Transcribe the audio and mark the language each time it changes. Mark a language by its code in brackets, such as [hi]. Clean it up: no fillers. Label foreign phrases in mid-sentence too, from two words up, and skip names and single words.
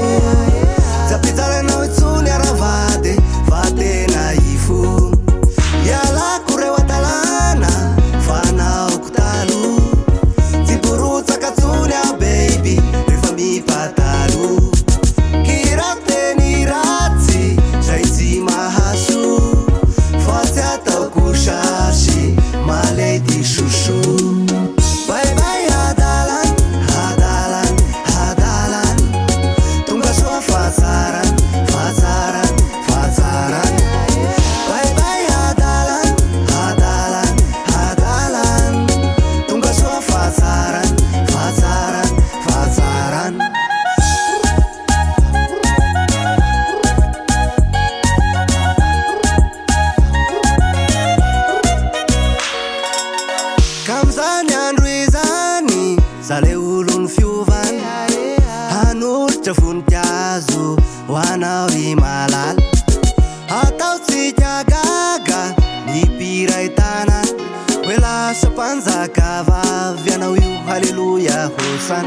[mg] Zapitsara nao itsony aravady fa tena ifo Ialako reo adalana fanaoko talo Tsiborotsaka tsony a baby rehefa mipatalo Kira teny ratsy zay tsy mahaso Fa tsy ataoko sasy malety soso [en] Bye bye [mg] adalan, adalan, adalan Tonga soa fatsaran, fatsaran, fatsaran [en] Bye bye [mg] adalan, adalan, adalan Tonga soa fatsaran, fatsaran, fatsaran Kamzany andro izany Zale olony fiovany Hanolotra voninkazo Hoanao i malala Atao tsika gaga Ny piray tanany Hoe lasa mpanjaka vavy Anao io haleluya hosana